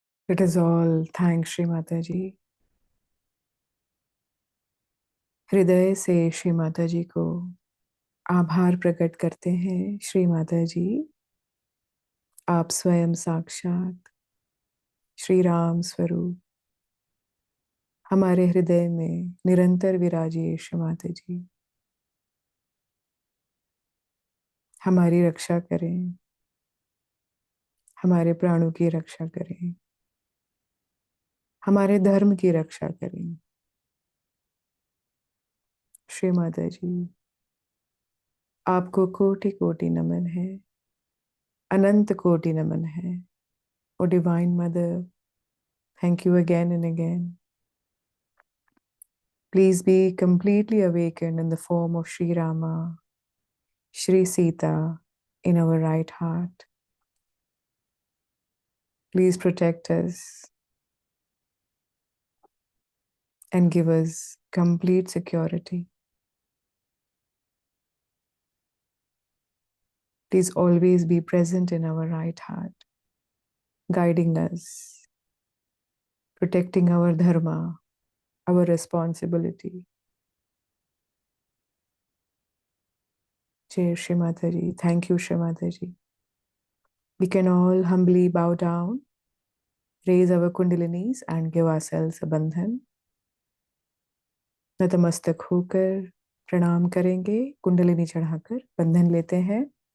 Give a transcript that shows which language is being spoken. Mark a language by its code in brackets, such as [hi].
[en] It is all thanks Shri Mata ji. [hi] हृदय से श्री माता जी को आभार प्रकट करते हैं। श्री माता जी, आप स्वयं साक्षात श्री राम स्वरूप हमारे हृदय में निरंतर विराजिए। श्री माता जी, हमारी रक्षा करें, हमारे प्राणों की रक्षा करें, हमारे धर्म की रक्षा करें। श्री माता जी, आपको कोटि कोटि नमन है, अनंत कोटि नमन है। [en] O divine mother, thank you again and again. Please be completely awakened in the form of Shri Rama, Shri Sita in our right heart. Please protect us and give us complete security. Please always be present in our right heart, guiding us, protecting our dharma, our responsibility. Jai Shri Mata Ji. Thank you, Shri Mata Ji. We can all humbly bow down, raise our kundalinis and give ourselves a bandhan. [hi] नतमस्तक होकर प्रणाम करेंगे, कुंडलिनी चढ़ाकर बंधन लेते हैं।